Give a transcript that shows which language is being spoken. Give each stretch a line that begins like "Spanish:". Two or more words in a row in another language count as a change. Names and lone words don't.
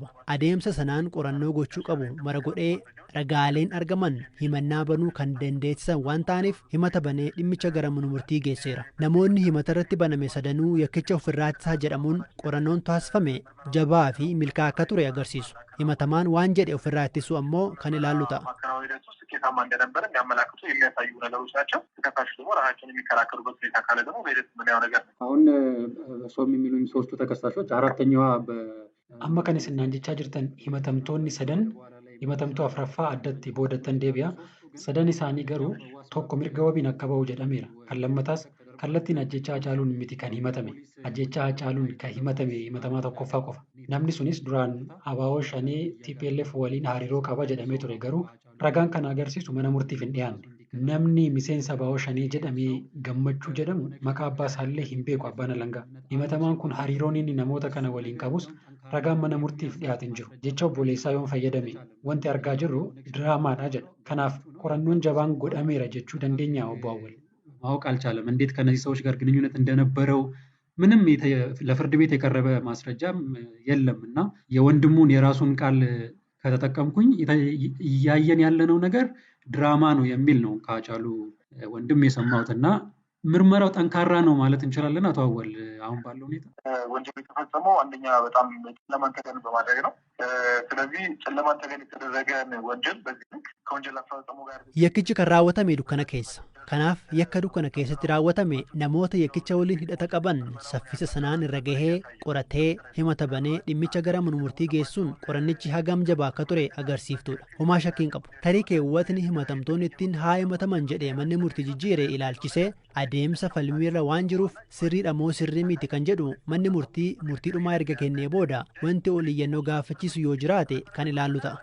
Oromo: Adeemsa sanaan qorannoo gochuu qabu mara godhee ragaaleen argaman himannaa banuu kan dandeessisan waan ta'aniif himata banee dhimmicha gara mana murtii geesseera. Namoonni himata irratti baname sadanuu yakkicha ofirraa ittisaa jedhamuun qorannoon taasifame jabaa fi milkaa'aa akka ture agarsiisu. Himatamaan waan jedhe ofirraa ittisuu ammoo kan ilaallu ta'a.
Amharic: ስኬታማ እንደነበረ የሚያመላክቱ የሚያሳዩ ነገሮች ናቸው። ተከሳሹ ደግሞ ራሳቸውን የሚከራከሩበት ሁኔታ ካለ ደግሞ በሂደት የምናየው ነገር ነው። አሁን እርሶም የሚሉኝ ሶስቱ ተከሳሾች አራተኛዋ
Oromo: amma kan isin naan jechaa jirtan himatamtoonni sadan himatamtuu afraffaa addatti boodatti deebi'a. Sadan isaanii garuu tokko mirga wabiin akka ba'u jedhameera. Kan lammataas kallattiin ajjechaa Haacaaluun miti kan himatame. Ajjechaa Haacaaluun kan himatame himatamaa tokkoffaa qofa. Namni sunis duraan abaaboo shanee TPLF waliin hariiroo qaba jedhamee ture garuu ragaan kana agarsiisu mana murtiif hin dhiyaanne. Namni miseensa abaaboo shanee jedhamee gammachuu jedhamu maqaa abbaa isaallee hin beeku abbaan alangaa. Himatamaan kun hariiroon inni namoota kana waliin qabus ragaan mana murtiif dhiyaate hin jiru. Jecha obboleessaa yoon fayyadame wanti argaa jirru diraamaadha jedha. Kanaaf qorannoon jabaan godhameera jechuu dandeenya obbo Awwal.
Amharic: ማወቅ አልቻለም። እንዴት ከነዚህ ሰዎች ጋር ግንኙነት እንደነበረው ምንም ለፍርድ ቤት የቀረበ ማስረጃም የለም እና የወንድሙን የራሱን ቃል ከተጠቀምኩኝ እያየን ያለነው ነገር ድራማ ነው የሚል ነው ከሀጫሉ ወንድም የሰማሁትና ምርመራው ጠንካራ ነው ማለት እንችላለን። አቶ አወል አሁን ባለው ሁኔታ ወንጀሉ የተፈጸመው አንደኛ በጣም ጨለማን ተገን በማድረግ ነው። ስለዚህ ጨለማን ተገን የተደረገ ወንጀል በዚህ ልክ ከወንጀል አፈጻጸሙ ጋር
Oromo: yakkichi kan raawwatame dukkana keessa. Kanaaf yakka dukkana keessatti raawwatame namoota yakkicha waliin hidhata qaban saffisa sanaan irra gahee qoratee himata banee dhimmicha gara mana murtii geessuun qorannichi hagam jabaa akka ture agarsiiftuudha. Homaa shakkiin qabu. Tarii keewwatni himatamtoonni ittiin haa himataman jedhee manni murtii jijjiiree ilaalchisee adeemsa falmiirra waan jiruuf sirriidha moo sirrii miti kan jedhu manni murtii dhumaa erga kennee booda wanti oliyyannoo gaafachiisu yoo jiraate kan ilaallu ta'a.